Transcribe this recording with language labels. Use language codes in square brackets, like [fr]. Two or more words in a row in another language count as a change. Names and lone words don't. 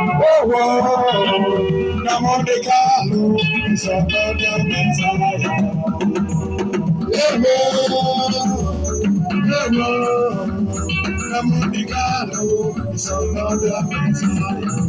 [ig] ewo, na Nnamdi Kanu, [en] is another Messiah. [ig] Ewo, ewo, na Nnamdi Kanu, [en] is another Messiah.